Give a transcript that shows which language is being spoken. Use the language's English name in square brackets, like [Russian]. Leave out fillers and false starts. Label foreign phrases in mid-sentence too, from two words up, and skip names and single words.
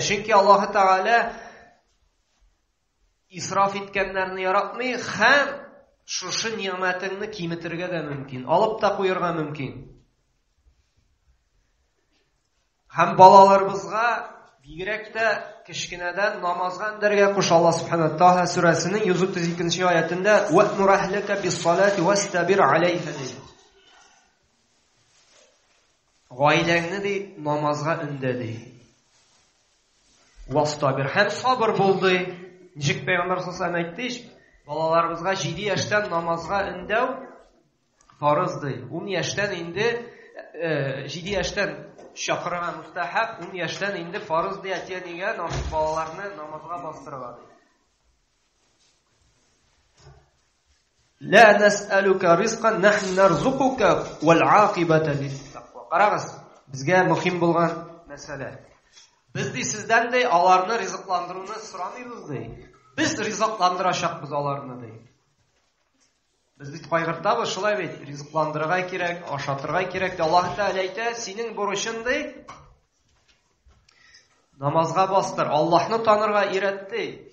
[Tatar] Чөнки Аллаһ Таала исраф иткәннәрне яратмый, һәм шушы ниъмәтеңне киметергә дә мөмкин, алып та куярга мөмкин. Һәм балаларыбызга бигрәк тә кечкенәдән намазга өндәргә куш. Аллаһ [Arabic] سبحانه وتعالى [Tatar] сүрәсенең 132 аятында [Arabic] «وأمر أهلك بالصلاة واصطبر عليها» [Tatar] диде. Гаиләңне ди намазга өндә ди. Вастабир, һәм сабыр бул ди. Ничек Пәйгамбәр [Arabic] صلى الله عليه وسلم [Tatar] әйтте, балаларыбызга 7 яшьтән намазга өндәү фарыз ди. 10 яшьтән инде 7 яшьтән чакырга мустахаб, 10 яшьтән инде фарыз ди, әтиәнигә балаларны намазга бастырырга ди. [Arabic] لا نسألك رزقا نحن نرزقك والعاقبة للتقوى. [Tatar] Карагыз, безгә мөһим булган мәсьәлә. Без ди сездән ди аларны ризыкландыруны сорамыйбыз ди. Biz ризыкландырачакбыз аларны ди. Biz бит кайгыртабыз, шулай бит, ризыкландырырга кирәк, ашатырга кирәк ди. Аллаһ Таала әйтә, синең бурычың ди намазга бастыр, Аллаһны танырга өйрәт ди.